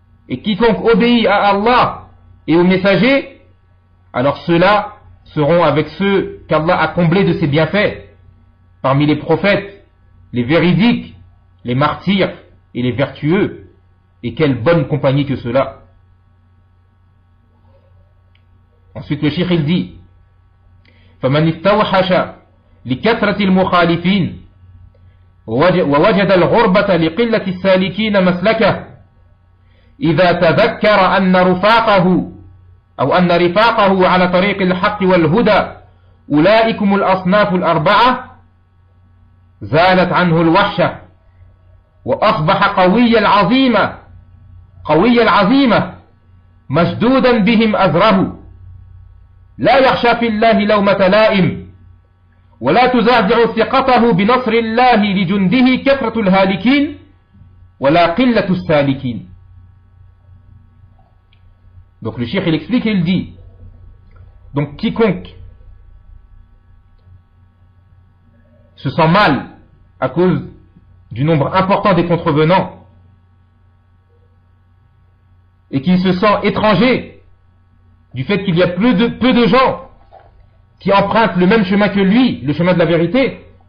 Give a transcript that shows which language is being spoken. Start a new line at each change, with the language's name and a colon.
French: et quiconque obéit à Allah et au messager, alors ceux-là seront avec ceux qu'Allah a comblés de ses bienfaits, parmi les prophètes, les véridiques, les martyrs et les vertueux, et quelle bonne compagnie que cela. Ensuite le cheikh il dit,
Arabic: فَمَنِ اِفْتَوْحَشَ لِكَثْرَةِ الْمُخَالِفِينَ وَوَجَدَ الْغُرْبَةَ لِقِلَّةِ السَّالِكِينَ مَسْلَكَهُ إِذَا تَذَكَّرَ أَنَّ رُفَاقَهُ أَوْ أَنَّ رِفَاقَهُ عَلَى طَرِيقِ الْحَقِّ وَالْهُدَى أُولَئِكُمُ الْأَصْنَافُ الْأَرْبَعَةُ زَالَتْ عَنْهُ الْوَحْشَةُ وأصبح قوي العظيمة قوي العظيمة مشدودا بهم أزره لا يخشى في الله لومة لائم ولا تزعزع ثقته بنصر الله لجنده كثرة الهالكين ولا قلة السالكين.
French: Donc le cheikh il explique, il dit, donc quiconque se sent mal à cause du nombre important des contrevenants et qui se sent étranger du fait qu'il y a peu de gens qui empruntent le même chemin que lui, le chemin de la vérité,